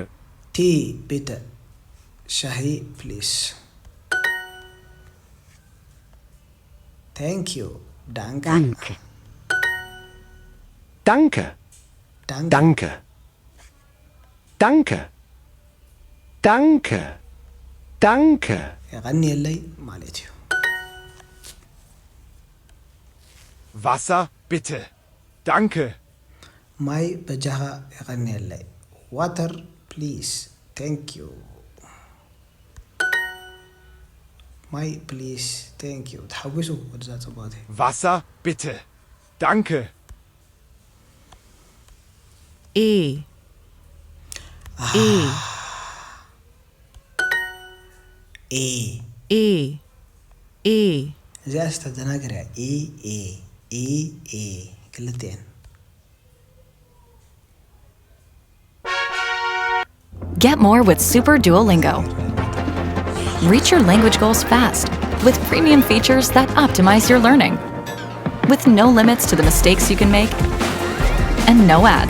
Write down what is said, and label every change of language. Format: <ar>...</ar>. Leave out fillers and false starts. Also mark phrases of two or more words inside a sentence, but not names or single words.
<de>Tee bitte Shahi</de> <en>please Thank you</en> <de>Danke Danke. Danke, Danke danke, danke, danke, danke.</de> <ti>የቐኒየለይ ማለት እዩ</ti> <de>Wasser, bitte. Danke.</de> <ti>ማይ በጃኻ የቐኒየለይ</ti> <en>water please thank you</en> <ti>ማይ</ti> <en>please thank you</en> <ti>ተሓዊሱ ወደዛ ፅቡቕቲ</ti> <de>Wasser, bitte. Danke. e, e, ኤ e, e,</de> <ti>እዚኣ ዝተዘናገር እያ ኤ ኤ ኤ ኤ ክልትኤን</ti> <en>Get more with Super Duolingo. Reach your language goals fast with premium features that optimize your learning. With no limits to the mistakes you can make and no ads.</en>